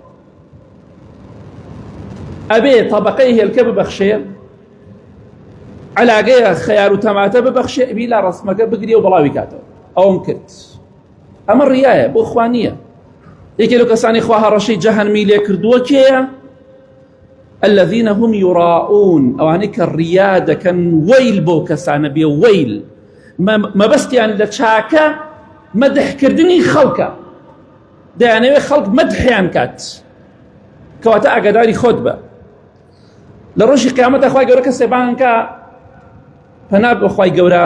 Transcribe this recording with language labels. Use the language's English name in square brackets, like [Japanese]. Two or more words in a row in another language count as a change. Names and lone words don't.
[Central Kurdish] ئەبێ تەبەقەی هێلکە ببەخشێ، عەلاقەیە خەیار و تەماتە ببەخشێ، ئەبی لا ڕسمەکە بگرێ و بڵاوی کاتەوە. ئەوم کرد. ئەمە ڕیایە، بۆ خوا نییە. یەکێ لەو کەسانی خوا هەڕەشەی جەهەنمی لێ کردووە کێیە؟ [Arabic] الذين هم يراؤون، [Central Kurdish] ئەوانەی کە ڕیا دەکەن. وەیل بۆ کەسانە بێ، وەیل. مەبەستیان لە چاکە مەدحکردنی خەڵکە، دەیانەوێت خەڵک مەدحیان کات. کەواتە ئاگاداری خۆت بە. لە ڕۆژی قیامەتە خوای گەورە کەسێ بانکە پەنا بە خوای گەورە.